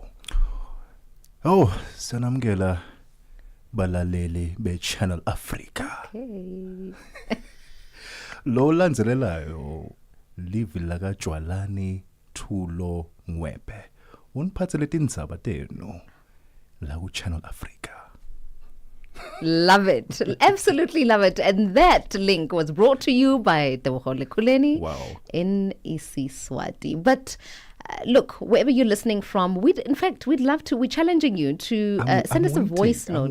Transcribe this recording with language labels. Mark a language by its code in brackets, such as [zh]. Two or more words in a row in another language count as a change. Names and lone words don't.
[ss] Oh, sanamgela balaleli be Channel Africa. [en] Okay. [ss] Lo landzelelayo livi laka Jwalani Thulo Ngwebe. Uniphathele tindzaba tenu la ku Channel Africa. [en] Love it. Absolutely love it. And that link was brought to you by Tebogo Lekhuleni in Isiswati. But look, wherever you're listening from, we'd love to, we're challenging you to send us a voice note.